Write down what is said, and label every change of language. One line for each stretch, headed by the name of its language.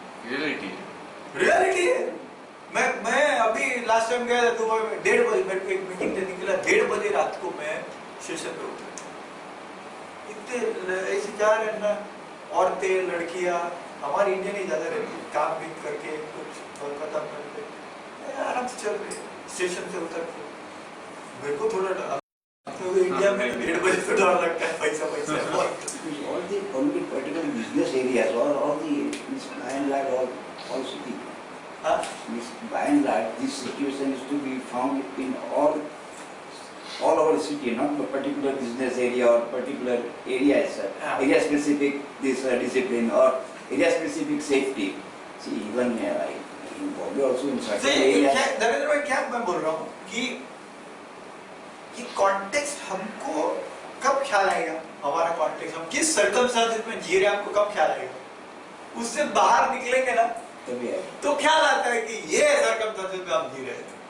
Hindi: Reality है। मैं अभी लास्ट टाइम गया था दुबई में, 1:30 बजे मेरे को एक मीटिंग देने के लिए 1:30 बजे रात को मैं स्टेशन पे उतरा, इतने ऐसे जा रहे हैं ना औरतें लड़कियां, हमारी इंडियन ही ज्यादा रहती है, काम भी करके कुछ और खत्म करके आराम से चल रहे स्टेशन से उतर के। मेरे को थोड़ा तो इंडिया में 1:30 बजे तो डर लगता है, पैसा बहुत।
English: all the only particular business areas or all the by and large all city.
Hindi: हाँ
English: By and large, this situation is to be found in all over the city, not a particular business area or particular area as such. Yeah. Area specific this discipline or area specific safety. See, even in Bombay also in certain areas.
Hindi: Narendra भाई क्या मैं बोल रहा हूँ कि ये context हमको कब ख्याल आएगा, हमारा कॉन्टेक्स्ट हम किस सर्कमस्टेंसेस में जी रहे हैं, हमको कब ख्याल आएगा, उससे बाहर निकलेंगे ना तभी है। तो ख्याल आता है कि ये सर्कमस्टेंसेस में हम जी रहे हैं,